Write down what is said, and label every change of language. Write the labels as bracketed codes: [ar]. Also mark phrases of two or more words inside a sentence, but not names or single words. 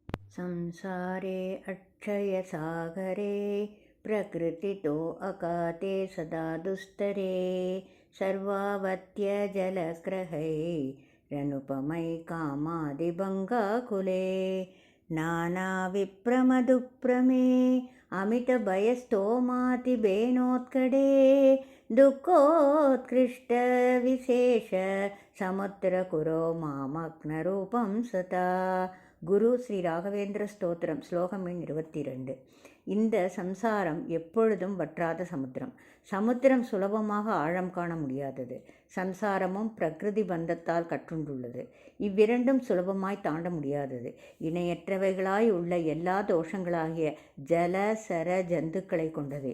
[sa] संसारे अक्षयसागरे प्रकृतितो अकाते सदा दुस्तरे सर्वावत्यजलग्रहैरनुपमै कामादिभङ्गाकुले नानाविप्रमदुप्रमे अमितभयस्तोमातिबेनोत्कटे दुःखोत्कृष्टविशेष समुद्रकुरो मामग्नरूपं सता. [ta] குரு ஸ்ரீ ராகவேந்திர ஸ்தோத்திரம் ஸ்லோகம் எண் 22. இந்த சம்சாரம் எப்பொழுதும் வற்றாத சமுத்திரம். சமுத்திரம் சுலபமாக ஆழம் காண முடியாதது. சம்சாரமும் பிரகிருதி பந்தத்தால் கற்றுண்டுள்ளது. இவ்விரண்டும் சுலபமாய் தாண்ட முடியாதது. இணையற்றவைகளாய் உள்ள எல்லா தோஷங்களாகிய ஜல சர ஜந்துக்களை கொண்டது.